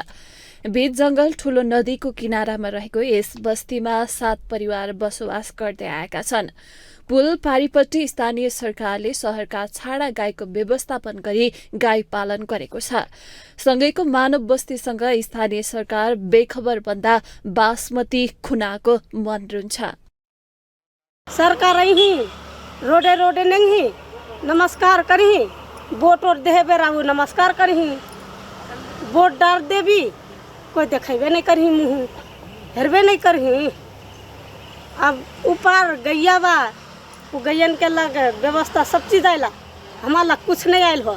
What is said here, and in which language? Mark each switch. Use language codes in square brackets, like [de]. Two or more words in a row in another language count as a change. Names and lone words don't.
[ne] बीच जंगल ठूलो नदीको किनारामा रहेको यस बस्तीमा 7 परिवार बसोबास गर्दै आएका छन्। पुल पारीपट्टि स्थानीय सरकारले शहरका छाडा गाईको व्यवस्थापन गरी गाई पालन गरेको छ। सँगैको मानव बस्तीसँग स्थानीय सरकार बेखबर बन्दा बासमती खुनाको मन रुन्छ। [bho] सरकार ही रोडे रोडे नहीं नमस्कार करही, वोट और देहे बेरा नमस्कार करही, वोट डाल देवी कोई देखेबे नहीं करही, मुँह हेरबे नहीं करही। अब ऊपर गैया बा, वो गैयन के लग व्यवस्था सब चीज आयला, हमारा कुछ नहीं आयल हो।